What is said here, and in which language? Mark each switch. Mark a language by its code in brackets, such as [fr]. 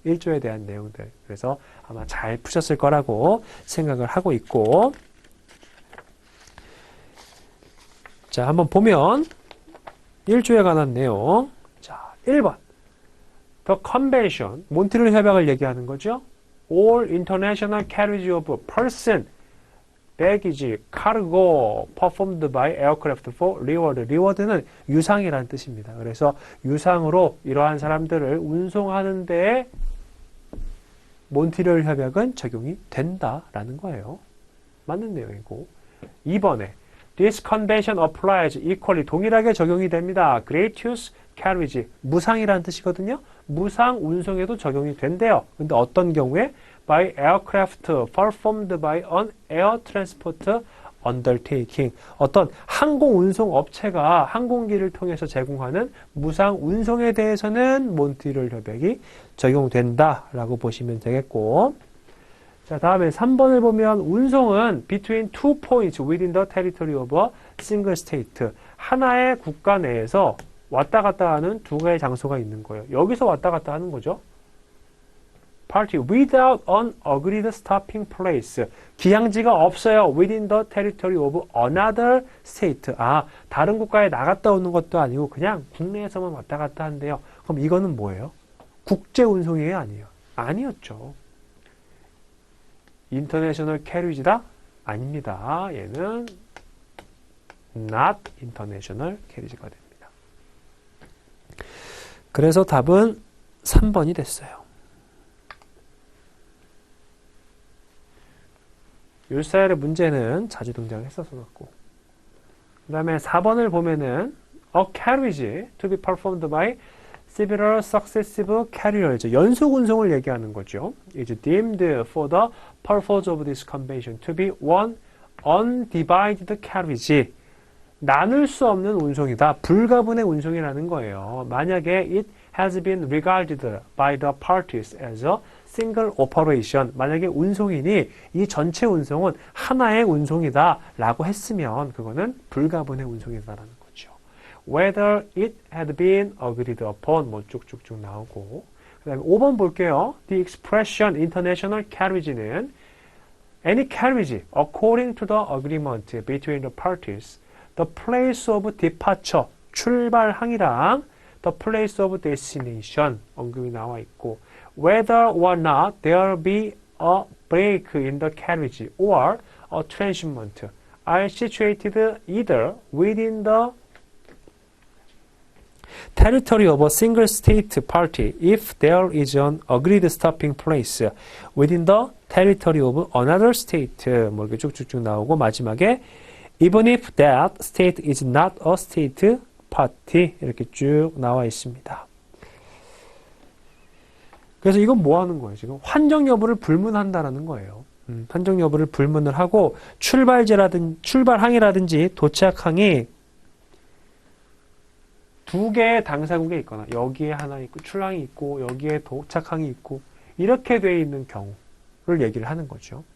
[ko] 1조에 대한 내용들. 그래서 아마 잘 푸셨을 거라고 생각을 하고 있고, 자, 한번 보면 1조에 관한 내용. 자, 1번. The Convention, 몬트리올 협약을 얘기하는 거죠. [en] All international carriage of person, baggage, cargo performed by aircraft for reward. [ko] reward는 유상이라는 뜻입니다. 그래서 유상으로 이러한 사람들을 운송하는 데에 몬트리올 협약은 적용이 된다라는 거예요. 맞는 내용이고. 2번에 [en] This convention applies equally, [ko] 동일하게 적용이 됩니다. gratuitous carriage, 무상이라는 뜻이거든요. 무상 운송에도 적용이 된대요. 근데 어떤 경우에? [en] by aircraft performed by an air transport undertaking. [ko] 어떤 항공 운송 업체가 항공기를 통해서 제공하는 무상 운송에 대해서는 몬트리올 협약이 적용된다라고 보시면 되겠고. 자, 다음에 3번을 보면 운송은 [en] between two points within the territory of a single state. [ko] 하나의 국가 내에서 왔다 갔다 하는 두 개의 장소가 있는 거예요. 여기서 왔다 갔다 하는 거죠. [en] party without an agreed stopping place. [ko] 기항지가 없어요. [en] within the territory of another state. [ko] 다른 국가에 나갔다 오는 것도 아니고 그냥 국내에서만 왔다 갔다 한대요. 그럼 이거는 뭐예요? 국제 운송이에요? 아니에요? 아니었죠. 인터내셔널 캐리지다? 아닙니다. 얘는 [en] not international carriage [ko] 가 됩니다. 그래서 답은 3번이 됐어요. 이 스타일의 문제는 자주 등장했어서 그렇고, 그 다음에 4번을 보면은 [en] a carriage to be performed by several successive carriers, [ko] 연속 운송을 얘기하는 거죠. [en] is deemed for the purpose of this convention to be one undivided carriage. [ko] 나눌 수 없는 운송이다. 불가분의 운송이라는 거예요. 만약에 [en] it has been regarded by the parties as a single operation. [ko] 만약에 운송인이 이 전체 운송은 하나의 운송이다 라고 했으면 그거는 불가분의 운송이다라는 거죠. [en] Whether it had been agreed upon, [ko] 뭐 쭉쭉쭉 나오고. 그 다음에 5번 볼게요. [en] The expression international carriage는 any carriage according to the agreement between the parties, the place of departure, [ko] 출발항이랑 [en] the place of destination 언급이 나와 있고, whether or not there be a break in the carriage or a transshipment are situated either within the territory of a single state party if there is an agreed stopping place within the territory of another state. [ko] 뭐 이렇게 쭉쭉쭉 나오고, 마지막에 [en] even if that state is not a state party [ko] 이렇게 쭉 나와 있습니다. 그래서 이건 뭐 하는 거예요? 지금 환정 여부를 불문한다라는 거예요. 판정 여부를 불문을 하고 출발항이라든지 도착항이 두 개의 당사국에 있거나 여기에 하나 있고 출항이 있고 여기에 도착항이 있고 이렇게 돼 있는 경우를 얘기를 하는 거죠.